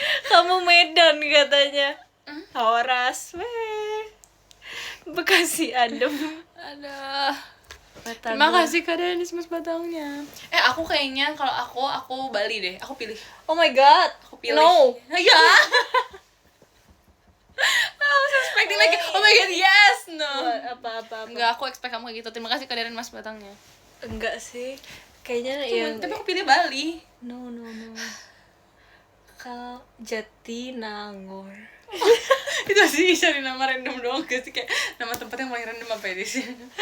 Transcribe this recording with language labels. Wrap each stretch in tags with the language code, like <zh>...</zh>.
<id>Kamu Medan katanya. Horas, weh. Bekasi adem. Aduh. Batagor. Terima kasih Kak Denis Mas Batangnya. Aku kayaknya kalau aku Bali deh. Aku pilih.</id> <en>Oh my god.</en> <id>Aku pilih.</id> <en>No.</en> <id>Ya.</id> <en>I was expecting like, oh my god, yes, no.</en> <id>Apa. Enggak, aku expect kamu kayak gitu. Terima kasih Kak Denis Mas Batangnya. Enggak sih. Kayaknya yang Tapi aku pilih Bali.</id> <en>No.</en> <id>Bakal Jatinangor. Itu sih cari nama random doang gak sih, kayak nama tempat yang paling random apa ya di sini?</id>